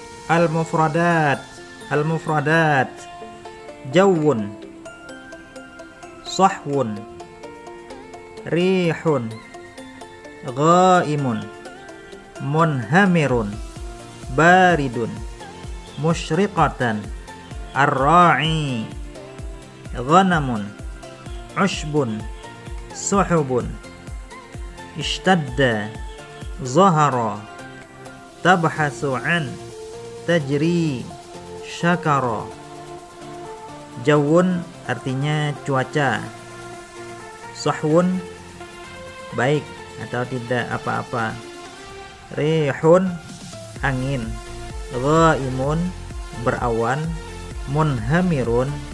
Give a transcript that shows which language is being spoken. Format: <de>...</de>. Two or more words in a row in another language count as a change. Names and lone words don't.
<ar>المفردات. المفردات. جو، صحو، ريح، غيم, منهمر، بارد، مشرقة، الراعي، غنم، عشب، سحب, اشتد، ظهر، تبحث عن، تجري, syakara.</ar> <id>Jawun artinya cuaca, sahwun baik atau tidak apa-apa, rihun angin, ghaimun berawan, munhamirun</id>